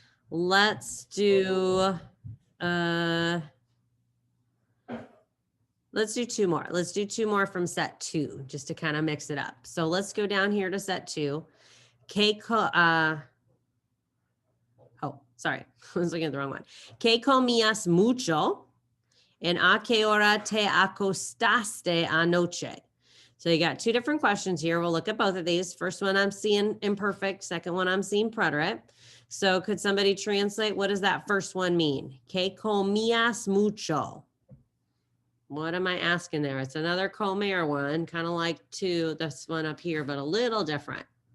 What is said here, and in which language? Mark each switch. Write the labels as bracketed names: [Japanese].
[English] Let's do 2 more. Let's do 2 more from set 2 just to kind of mix it up. So let's go down here to set 2. Oh, sorry. I was looking at the wrong one. [Spanish] ¿Qué comías mucho? En a qué hora te acostaste anoche? [English] So you got 2 different questions here. We'll look at both of these. First one I'm seeing imperfect. Second one I'm seeing preterite. So could somebody translate? What does that first one mean? [Spanish] ¿Qué comías mucho? [English] What am I asking there? It's another comer one, kind of like this one up here, but a little different.